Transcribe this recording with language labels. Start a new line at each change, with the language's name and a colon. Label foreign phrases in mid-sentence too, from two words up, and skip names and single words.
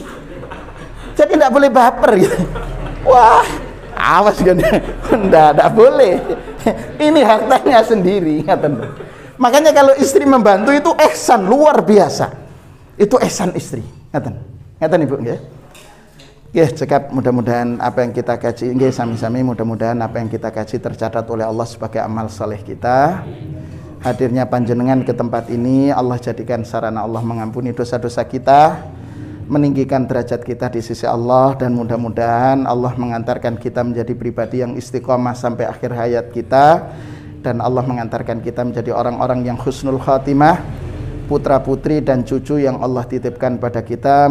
Indonesian: Jadi tidak boleh baper gitu. Wah, awas kan. Tidak boleh. Ini hartanya sendiri. Makanya kalau istri membantu itu ihsan luar biasa. Itu ihsan istri.
Javanese: Ngaten Ibu nggih. Nggih, cekap
Indonesian: mudah-mudahan apa yang kita kaji
Javanese: nggih sami-sami,
Indonesian: mudah-mudahan apa yang kita kaji tercatat oleh Allah sebagai amal saleh kita. Hadirnya panjenengan ke tempat ini Allah jadikan sarana Allah mengampuni dosa-dosa kita, meninggikan derajat kita di sisi Allah, dan mudah-mudahan Allah mengantarkan kita menjadi pribadi yang istiqomah sampai akhir hayat kita, dan Allah mengantarkan kita menjadi orang-orang yang husnul khatimah, putra-putri dan cucu yang Allah titipkan pada kita.